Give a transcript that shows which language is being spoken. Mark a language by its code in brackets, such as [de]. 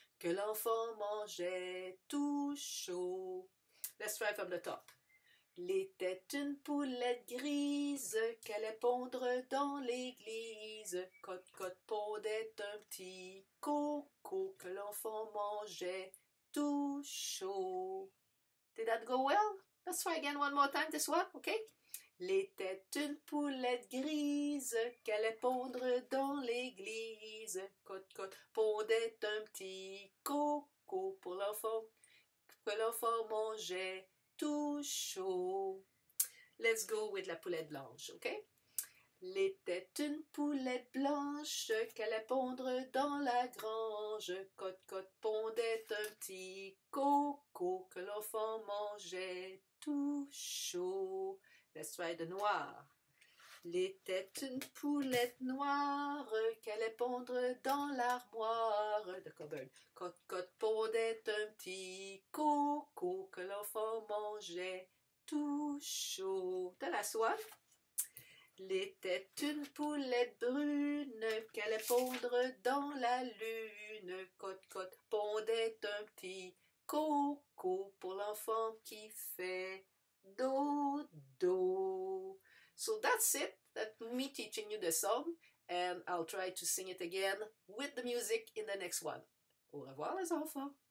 [fr] Que l'enfant mangeait tout chaud. [en] Let's try from the top. [fr] L'était une poulette grise qu'elle allait pondre dans l'église. Cote, pondait un petit coco que l'enfant mangeait tout chaud. [en] Did that go well? Let's try again one more time, this one, okay? [fr] L'était une poulette grise qu'elle allait pondre dans l'église. Cote, pondait un petit coco pour l'enfant, que l'enfant mangeait tout chaud. [en] Let's go with [fr] la poulette blanche, [en] okay? [fr] L'était une poulette blanche qu'elle allait pondre dans la grange. Cote, pondait un petit coco que l'enfant mangeait tout chaud. [en] Let's try the noir. [fr] L'était une poulette noire qu'elle allait pondre dans l'armoire. [en] The cupboard. [fr] Cote, pondait un petit coco que l'enfant mangeait tout chaud. [en] The last one. [fr] L'était une poulette brune qu'elle allait pondre dans la lune. Cote, pondait un petit coco pour l'enfant qui fait dodo. [en] So that's it. That's me teaching you the song, and I'll try to sing it again with the music in the next one. [fr] Au revoir les enfants.